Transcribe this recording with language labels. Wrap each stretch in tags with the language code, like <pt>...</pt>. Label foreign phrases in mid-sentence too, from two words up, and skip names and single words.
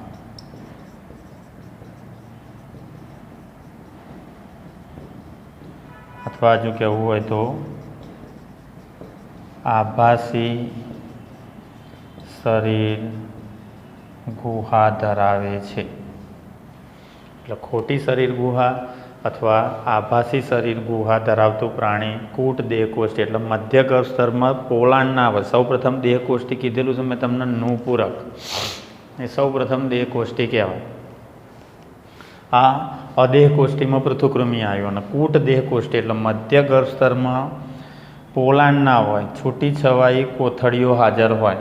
<gu>અથવા જો કહેવું હોય તો આભાસી શરીર ગુહા ધરાવે છે. એટલે ખોટી શરીર ગુહા અથવા આભાસી શરીર ગુહા ધરાવતું પ્રાણી। કૂટ દેહકોષ્ઠી એટલે મધ્ય ગર્ભ स्तરમાં પોલાણ ના આવે। સૌ પ્રથમ દેહકોષ્ઠી કીધેલું છે મેં તમને નુપૂરક, એ સૌ પ્રથમ દેહકોષ્ઠી કહેવાય। આ અદેહકોષ્ઠીમાં પૃથુકૃમિ આવ્યો અને કૂટ દેહકોષ્ઠી એટલે મધ્ય ગર્ભ સ્તરમાં પોલાણ ના હોય, છૂટી છવાઈ કોથળીઓ હાજર હોય।</gu>